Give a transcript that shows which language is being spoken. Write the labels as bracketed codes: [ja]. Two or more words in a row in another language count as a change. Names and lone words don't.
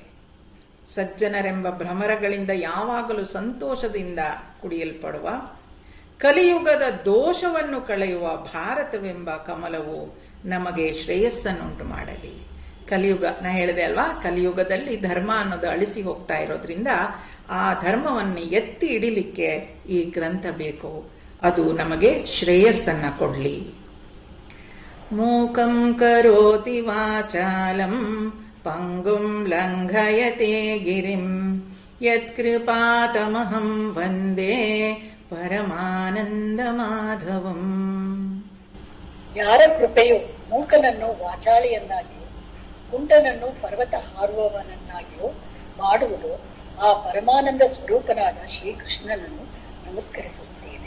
[kn] ಸಜ್ಜನರೆಂಬ ಭ್ರಮರಗಳಿಂದ ಯಾವಾಗಲೂ ಸಂತೋಷದಿಂದ ಕುಡಿಯಲ್ಪಡುವ, ಕಲಿಯುಗದ ದೋಷವನ್ನು ಕಳೆಯುವ ಭಾರತವೆಂಬ ಕಮಲವು ನಮಗೆ ಶ್ರೇಯಸ್ಸನ್ನುಂಟು ಮಾಡಲಿ. ಕಲಿಯುಗ, ನಾ ಹೇಳಿದೆ ಅಲ್ವಾ, ಕಲಿಯುಗದಲ್ಲಿ ಧರ್ಮ ಅನ್ನೋದು ಅಳಿಸಿ ಹೋಗ್ತಾ ಇರೋದ್ರಿಂದ ಆ ಧರ್ಮವನ್ನು ಎತ್ತಿ ಹಿಡಿಲಿಕ್ಕೆ ಈ ಗ್ರಂಥ ಬೇಕು. ಅದು ನಮಗೆ ಶ್ರೇಯಸ್ಸನ್ನ ಕೊಡ್ಲಿ. [sa] ಮೂಕಂ ಕರೋತಿ ವಾಚಾಲಂ ಪಂಗುಂ ಲಂಘಯತೆ ಗಿರಿಂ ಯತ್ಕೃಪಾತಮಹಂ ವಂದೇ ಪರಮಾನಂದ ಮಾಧವಂ. [kn] ಯಾರ ಕೃಪೆಯು ಮೂಕನನ್ನು ವಾಚಾಳಿಯನ್ನಾಗಿಯೂ ಕುಂಟನನ್ನು ಪರ್ವತ ಹಾರುವವನನ್ನಾಗಿಯೂ ಮಾಡುವುದು, ಆ ಪರಮಾನಂದ ಸ್ವರೂಪನಾದ ಶ್ರೀಕೃಷ್ಣನನ್ನು ನಮಸ್ಕರಿಸುತ್ತೇನೆ.